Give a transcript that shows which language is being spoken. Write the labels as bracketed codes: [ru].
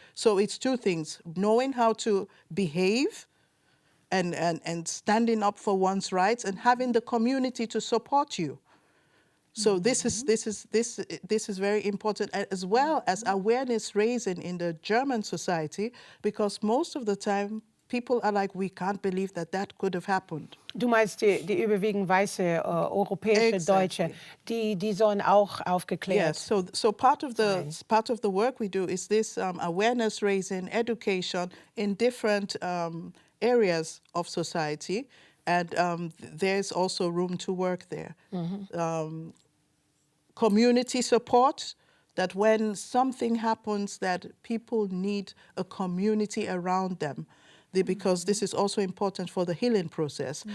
[en] So it's two things: knowing how to behave and standing up for one's rights, and having the community to support you. So this is very important, as well as awareness raising in the German society, because most of the time people are like, we can't believe that could have happened. [de] Du meinst die überwiegend weiße europäische Deutsche, die sollen auch aufgeklärt. [en] Yes, so part of the work we do is this awareness raising, education in different areas of society, and there's also room to work there. Community support, that when something happens that people need a community around them, because this is also important for the healing process.